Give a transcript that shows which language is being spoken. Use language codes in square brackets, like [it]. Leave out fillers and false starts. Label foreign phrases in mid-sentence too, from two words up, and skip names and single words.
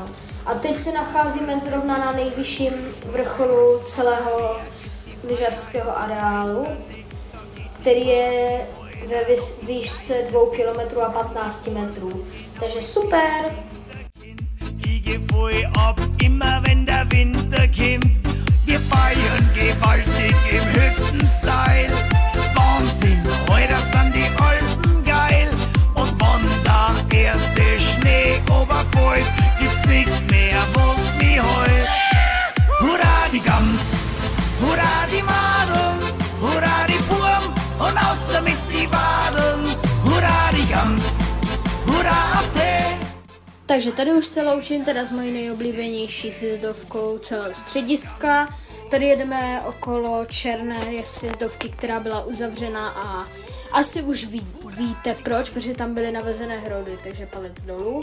[cs] A teď se nacházíme zrovna na nejvyšším vrcholu celého lyžařského areálu, který je ve výšce 2 km a 15 metrů. Takže super! [de] Ich geh voll ab, immer wenn der Winter kommt. Wir feiern gewaltig im Hüttenstyle. Wahnsinn, heute sind die Alpen geil. Und wenn der erste Schnee oberfällt, gibt's nix mehr, was mich heult. Hurra die Gams, hurra die Madeln, hurra die Burm und aus damit die Wadeln. Hurra die Gams, hurra auf Tee. [cs] Takže tady už se loučím teda s mojí nejoblíbenější sjezdovkou celého střediska. Tady jedeme okolo černé sjezdovky, která byla uzavřena a asi už víte proč, protože tam byly navezené hrody, takže palec dolů.